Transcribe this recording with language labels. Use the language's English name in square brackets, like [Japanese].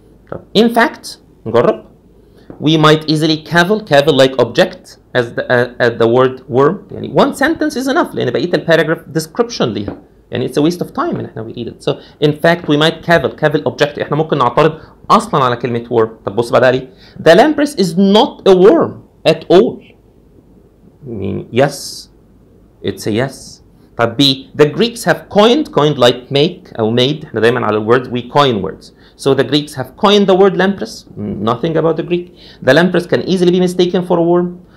[Arabic] طب [English] in fact [Arabic] نجرب. [English] We might easily cavil like object as the word worm. [Arabic] يعني [English] one sentence is enough [Arabic] لأن بقية الباراجراف [English] description [Arabic] ليها. يعني [English] it's a waste of time [Arabic] إن احنا [English] we read it. So in fact we might cavil object. [Arabic] احنا ممكن نعترض أصلا على كلمة worm. طب بص بعدها ليه. [English] The lamprey is not a worm at all. I mean yes, it's a yes. طب B, the Greeks have coined like make [Arabic] أو [English] made. [Arabic] احنا دايما على [English] الwords we coin words. So the Greeks have coined the word lamprey. Nothing about the Greek. The lamprey can easily be mistaken for a worm.